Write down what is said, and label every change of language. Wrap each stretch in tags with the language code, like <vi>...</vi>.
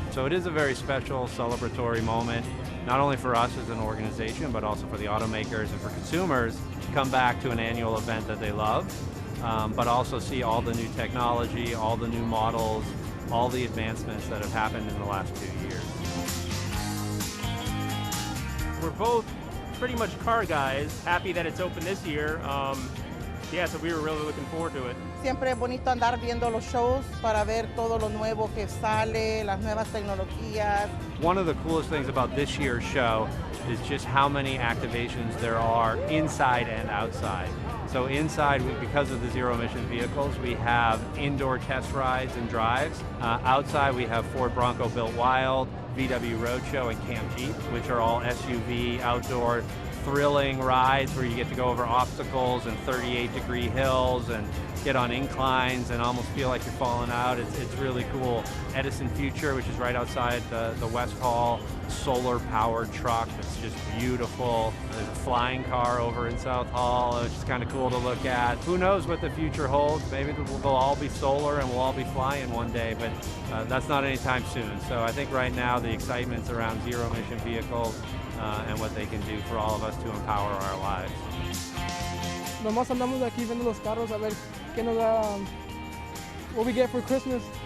<en>So it is a very special celebratory moment, not only for us as an organization, but also for the automakers and for consumers to come back to an annual event that they love, but also see all the new technology, all the new models, all the advancements that have happened in the last 2 years. We're both pretty much car guys, happy that it's open this year. So we were really looking forward to it.</en> <es>Siempre es bonito andar viendo los shows para ver todo lo nuevo que sale, las nuevas tecnologías.</es> <en>One of the coolest things about this year's show is just how many activations there are inside and outside. So inside, because of the zero-emission vehicles, we have indoor test rides and drives. Outside, we have Ford Bronco Built Wild, VW Roadshow, and Camp Jeep, which are all SUV, outdoor, thrilling rides where you get to go over obstacles and 38-degree hills and get on inclines and almost feel like you're falling out. It's really cool. Edison Future, which is right outside the West Hall, solar-powered truck that's just beautiful. There's a flying car over in South Hall, which is kind of cool to look at. Who knows what the future holds? Maybe they'll all be solar and we'll all be flying one day, but that's not anytime soon. So I think right now the excitement's around zero-emission vehicles and what they can do for all of us to empower our lives.</en> <es>Nomás andamos aquí viendo los carros a ver qué nos da,</es> <en>what we get for Christmas.</en>